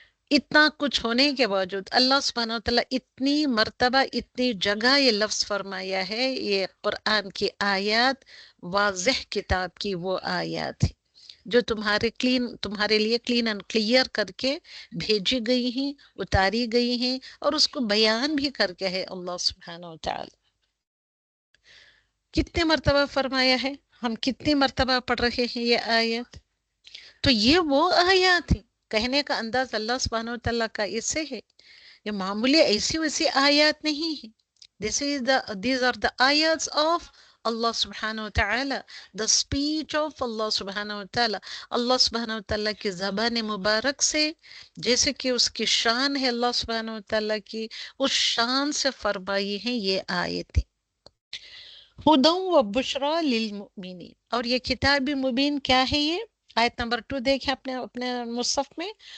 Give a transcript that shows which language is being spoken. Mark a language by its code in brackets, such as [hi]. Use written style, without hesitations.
[ur] اتنا کچھ ہونے کے باوجود اللہ سبحانہ وتعالیٰ اتنی مرتبہ اتنی جگہ یہ لفظ فرمایا ہے، یہ قرآن کی آیات واضح کتاب کی وہ آیات ہیں جو تمہارے لیے [en] clean and clear [ur] کر کے بھیجی گئی ہیں، اتاری گئی ہیں، اور اس کو بیان بھی کر کے ہے اللہ سبحانہ وتعالیٰ. کتنے مرتبہ فرمایا ہے، ہم کتنی مرتبہ پڑھ رہے ہیں یہ آیات. تو یہ وہ آیات ہیں. کہنے کا انداز اللہ سبحانہ وتعالیٰ کا اس سے ہے، یہ معمولی ایسی ویسی آیات نہیں ہیں. [en] These are the ayats of Allah سبحانہ وتعالی، the speech of Allah سبحانہ وتعالی. [ur] اللہ سبحانہ وتعالی کی زبان مبارک سے، جیسے کہ اس کی شان ہے اللہ سبحانہ وتعالی کی، اس شان سے فرمائی ہیں یہ آیتیں. [ar] ہدی و بشری للمؤمنین. [ur] اور یہ کتاب مبین کیا ہے؟ یہ آیت نمبر 2 دیکھیں اپنے مصحف میں.